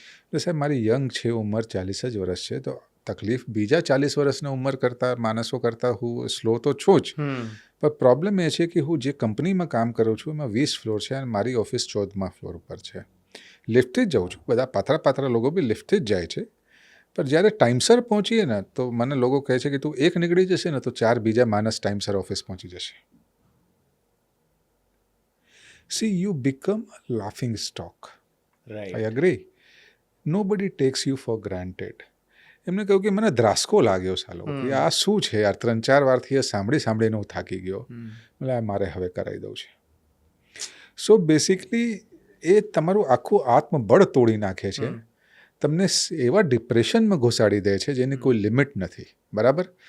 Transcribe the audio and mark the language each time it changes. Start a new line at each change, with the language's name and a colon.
Gujarati: તો સાહેબ મારી યંગ છે, ઉંમર 40 જ વર્ષ છે, તો તકલીફ બીજા 40 વર્ષના ઉંમર કરતાં માણસો કરતાં હું સ્લો તો છું જ, પણ પ્રોબ્લેમ એ છે કે હું જે કંપનીમાં કામ કરું છું એમાં 20 ફ્લોર છે અને મારી ઓફિસ 14મા ફ્લોર ઉપર છે. લિફ્ટથી જ જાઉં છું, બધા પાતળા લોકો બી લિફ્ટથી જ જાય છે, પણ જ્યારે ટાઈમસર પહોંચીએ ને તો મને લોકો કહે છે કે તું એક નીકળી જશે ને તો 4 બીજા માણસ ટાઈમસર ઓફિસ પહોંચી જશે.
English: See, you become a laughing stock. Right. I agree. Nobody takes you for granted.
Gujarati: એમને કહ્યું કે મને ધ્રાસકો લાગ્યો સાલો કે આ શું છે યાર, 3-4 વારથી સાંભળીને હું થાકી ગયો, એટલે મારે હવે કરાવી દઉં છે. સો બેસિકલી એ તમારું આખું આત્મબળ તોડી નાખે છે, તમને એવા ડિપ્રેશનમાં ઘુસાડી દે છે જેની કોઈ લિમિટ નથી. બરાબર.